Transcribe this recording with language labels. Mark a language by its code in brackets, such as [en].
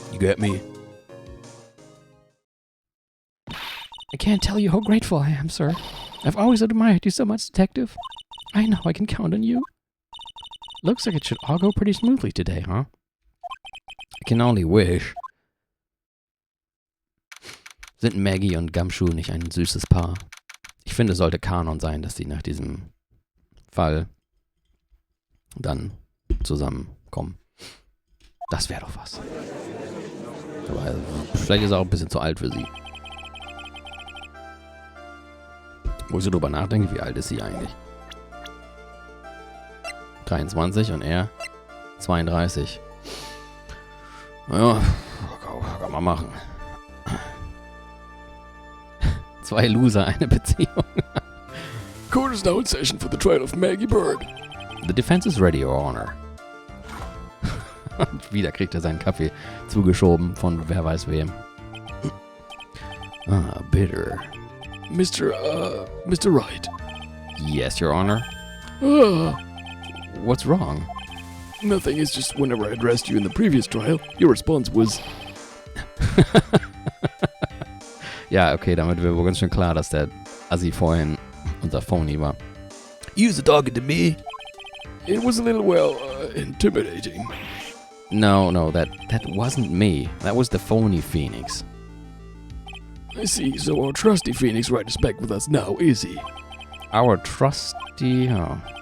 [en] You get me? I can't tell you how grateful I am, sir. I've always admired you so much, Detective. I know I can count on you. Looks like it should all go pretty smoothly today, huh? I can only wish. [de] Sind Maggie und Gumshoe nicht ein süßes Paar? Ich finde, es sollte Kanon sein, dass sie nach diesem Fall dann zusammenkommen. Das wäre doch was. Aber vielleicht ist er auch ein bisschen zu alt für sie. Wo ich so drüber nachdenke, wie alt ist sie eigentlich? 23 und er 32. Ja, kann man machen. 2 Loser, eine Beziehung. [en] Court is now in session for the trial of Maggie Bird. The defense is ready, Your Honor. [de] Und wieder kriegt er seinen Kaffee zugeschoben von wer weiß wem. Bitter. [en] Mr. Wright. Yes, Your Honor. What's wrong? Nothing, it's just whenever I addressed you in the previous trial, your response was... [de] Ja, okay, damit wäre ganz schön klar, dass der Assi vorhin unser Phony war. [en] You was talking to me? It was a little, well, intimidating. No, that wasn't me. That was the phony Phoenix. I see, so our trusty Phoenix Wright is back with us now, is he? Our trusty... Oh.